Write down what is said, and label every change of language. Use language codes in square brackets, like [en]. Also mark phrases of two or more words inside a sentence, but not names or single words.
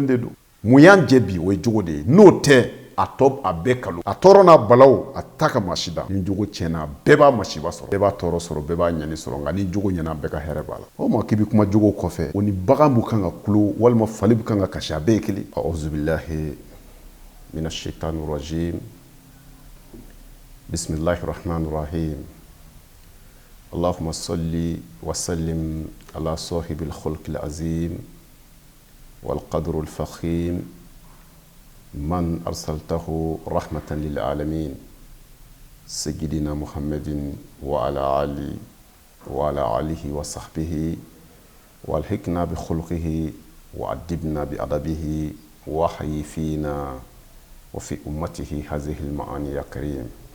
[bm] de don mun y'an jɛ bi o ye jogo de ye n'o tɛ a tɔ a bɛɛ kalo a tɔɔrɔ n'a balaw a ta ka masi da ni jogo tiɲɛna bɛɛ b'a masiba sɔrɔ bɛɛ b'a tɔɔrɔ sɔrɔ bɛɛ b'a ɲani sɔrɔ nka ni jogo ɲɛna bɛɛ ka hɛrɛ b'a la o ma k'i bɛ kuma jogo kɔfɛ o ni bagan b'u kan ka kulo walima fali b'u kan ka kasi a bɛɛ ye kelen [ar] أعوذ بالله من الشيطان الرجيم بسم الله الرحمن الرحيم اللهم صل وسلم على صاحب الخلق العظيم والقدر الفخيم من أرسلته رحمة للعالمين سيدنا محمد وعلى آله وصحبه والحقنا بخلقه وأدبنا بأدبه وحي فينا وفي أمته هذه المعاني يا كريم